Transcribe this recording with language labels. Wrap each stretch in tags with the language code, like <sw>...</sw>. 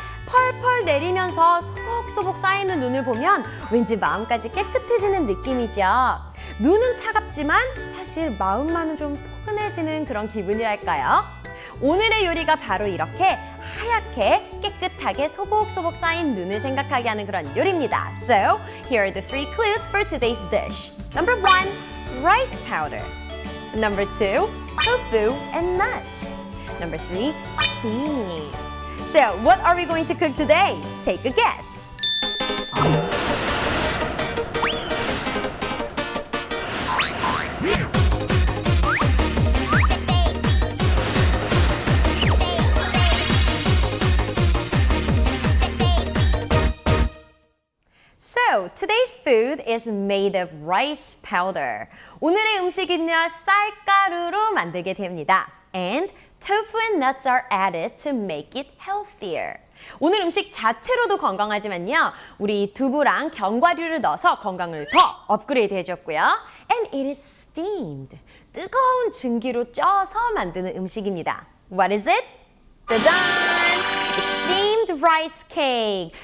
<ko>펄펄 내리면서 소복소복 쌓이는 눈을 보면 왠지 마음까지 깨끗해지는 느낌이죠. 눈은 차갑지만 사실 마음만은 좀 포근해지는 그런 기분이랄까요? 오늘의 요리가 바로 이렇게 하얗게 깨끗하게 소복소복 쌓인 눈을 생각하게 하는 그런 요리입니다.</ko> <en>So, here are the 3 clues for today's dish. Number 1, rice powder. Number 2, tofu and nuts. Number 3, steam. So, what are we going to cook today? Take a guess. So, today's food is made of rice powder.</en> <ko>오늘의 음식은요, 쌀가루로 만들게 됩니다.</ko> <en>And tofu and nuts are added to make it healthier.</en> <ko>오늘 음식 자체로도 건강하지만요, 우리 두부랑 견과류를 넣어서 건강을 더 업그레이드 해줬고요.</ko> <en>And it is steamed.</en> <ko>뜨거운 증기로 쪄서 만드는 음식입니다.</ko> <en>What is it? 짜잔! It's steamed rice cake.</en>